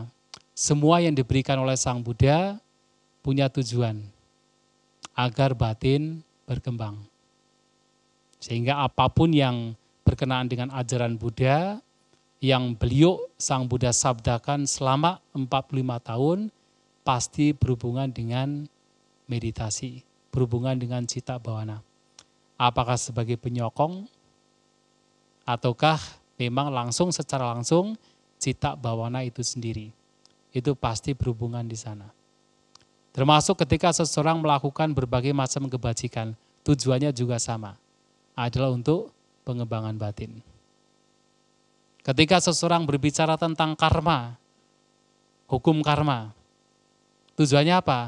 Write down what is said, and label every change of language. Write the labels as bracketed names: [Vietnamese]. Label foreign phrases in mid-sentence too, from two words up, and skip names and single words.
[Indonesian] Semua yang diberikan oleh Sang Buddha punya tujuan agar batin berkembang. Sehingga apapun yang berkenaan dengan ajaran Buddha, yang beliau Sang Buddha sabdakan selama 45 tahun, pasti berhubungan dengan meditasi, berhubungan dengan [Pali] citta bhavana. [Indonesian] Apakah sebagai penyokong, ataukah memang secara langsung [Pali] citta bhavana [Indonesian] itu sendiri. Itu pasti berhubungan di sana. Termasuk ketika seseorang melakukan berbagai macam kebajikan, tujuannya juga sama, adalah untuk pengembangan batin. Ketika seseorang berbicara tentang karma, hukum karma, tujuannya apa?